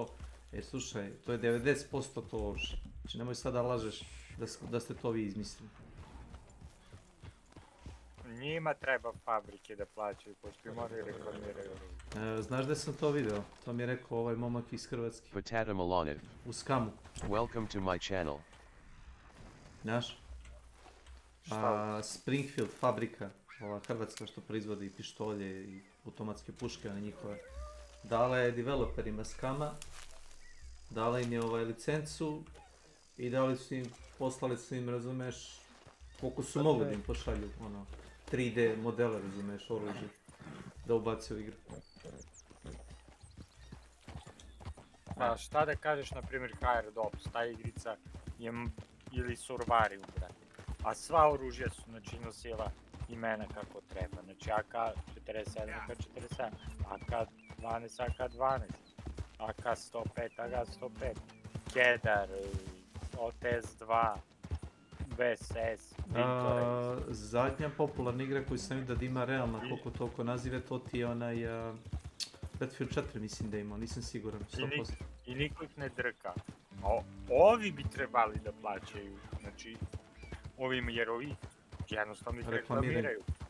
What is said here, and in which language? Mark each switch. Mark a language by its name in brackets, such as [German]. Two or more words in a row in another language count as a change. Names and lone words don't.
[Serbian] Slušaj, to je 90% to oružje. Znači nemoj sada lažeš da ste to vi izmislili. Njima treba fabrike da plaćaju, pošto moraju reklamiraju. Znaš da sam to video? To mi je rekao ovaj momak iz Hrvatske. Potata Milanev. U Skamu. [English] Welcome to my channel. [Serbian] Znaš? Springfield fabrika, ova Hrvatska što proizvodi pištolje i automatske puške na njihove. Dala je developerima Skama, dala im je licencu i poslali su im, razumeš, koliko su mogli da im pošalju, 3D modele, razumeš, oružje, da ubaci u igru. Pa šta da kažeš, na primjer, Dops, ta igrica je, ili Survarium, brate. A sva oružja su, znači, nosila imena kako treba. Znači, AK-47, AK-47, AK-12, AK-12, AK-105, AK-105, Kedar, OTS-2, VSS, Victor. Zadnja popularna igra koju sam vidio da ima realno koliko toliko nazive, to ti je onaj Battlefield 4, mislim da ima, nisam siguran, 100%. I niko ih ne drka. Ovi bi trebali da plaćaju, znači, ovim jer ovi jednostavno ih reklamiraju.